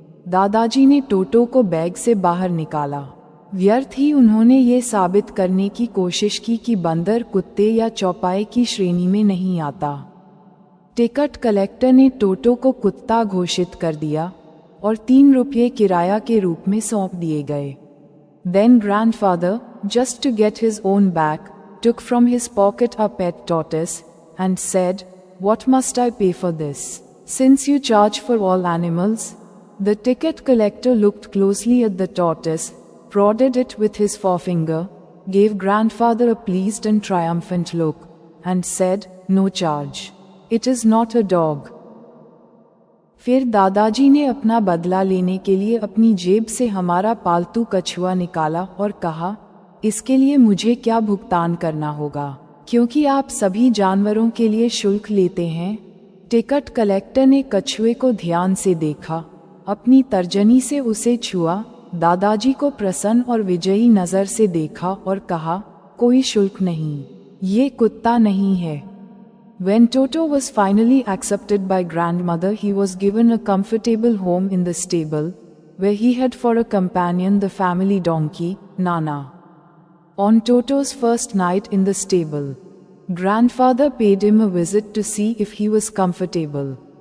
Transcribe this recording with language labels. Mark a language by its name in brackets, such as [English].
[Hindi] दादाजी ने टोटो को बैग से बाहर निकाला। व्यर्थ ही उन्होंने ये साबित करने की कोशिश की कि बंदर कुत्ते या चौपाए की श्रेणी में नहीं आता। टिकट कलेक्टर ने टोटो को कुत्ता घोषित कर दिया और 3 रुपये किराया के रूप में सौंप दिए गए। [English] Then grandfather, just to get his own back, took from his pocket a pet tortoise and said, "What must I pay for this, since you charge for all animals?" The ticket collector looked closely at the tortoise, prodded it with his forefinger, gave grandfather a pleased and triumphant look, and said, "No charge. It is not a dog." [Hindi] फिर दादाजी ने अपना बदला लेने के लिए अपनी जेब से हमारा पालतू कछुआ निकाला और कहा, "इसके लिए मुझे क्या भुगतान करना होगा, क्योंकि आप सभी जानवरों के लिए शुल्क लेते हैं?" टिकट कलेक्टर ने कछुए को ध्यान से देखा, अपनी तर्जनी से उसे छुआ, दादाजी को प्रसन्न और विजयी नजर से देखा और कहा, "कोई शुल्क नहीं, ये कुत्ता नहीं है, [English] When Toto was finally accepted by grandmother, he was given a comfortable home in the stable, where he had for a companion the family donkey, Nana. On Toto's first night in the stable, grandfather paid him a visit to see if he was comfortable.